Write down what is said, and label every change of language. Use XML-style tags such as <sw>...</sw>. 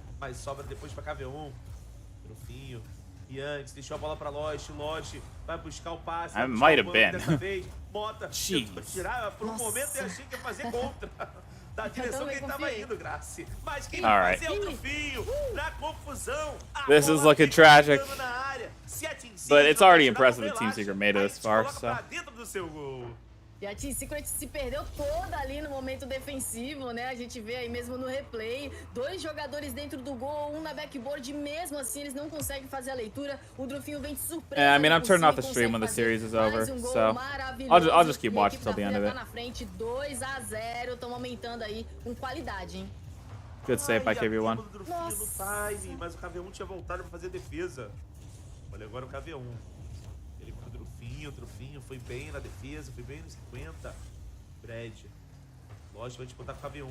<pt>Mas sobra depois pra KV1. Trufinho. Yanks deixou a bola pra Lodge. Lodge vai buscar o passe.</pt> <en>I might have been.</en> <pt>Dessa vez, Mota tentou tirar por um momento e achei que ia fazer contra. Da direção que ele tava indo, Grace. Mas quem vai fazer é o Trufinho. Na confusão.</pt> <en>This is looking tragic. But it's already impressive that Team Secret made it this far, so.</en> <pt>E a Team Secret se perdeu toda ali no momento defensivo, né? A gente vê aí mesmo no replay. 2 jogadores dentro do gol, um na backboard. Mesmo assim, eles não conseguem fazer a leitura. O Drufinho vem de surpresa.</pt> <en>Yeah, I mean, I'm turning off the stream when the series is over, so I'll just keep watching till the end of it.</en> <pt>Tá na frente, 2-0. Estão aumentando aí com qualidade, hein?</pt> <en>Good save by KB1.</en> <pt>Mas o KV1 tinha voltado pra fazer defesa. Olha agora o KV1. Ele com o Trufinho foi bem na defesa, foi bem no 50. Brad. Lógico, vai disputar com o KV1.</pt>